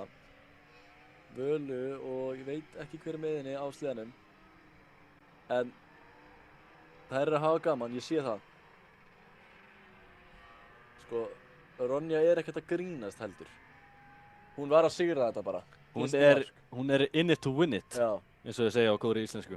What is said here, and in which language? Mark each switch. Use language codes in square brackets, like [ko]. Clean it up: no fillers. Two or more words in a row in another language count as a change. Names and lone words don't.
[is] Völu og ég veit ekki hver er með henni á sleðanum. En það er að hafa gaman, ég sé það. Sko, Ronja er ekkert að grínast heldur. Hún var að sigra þetta bara. Hún er [en] in it to win it. [is] Já. Eins og þau segja á góðri íslensku.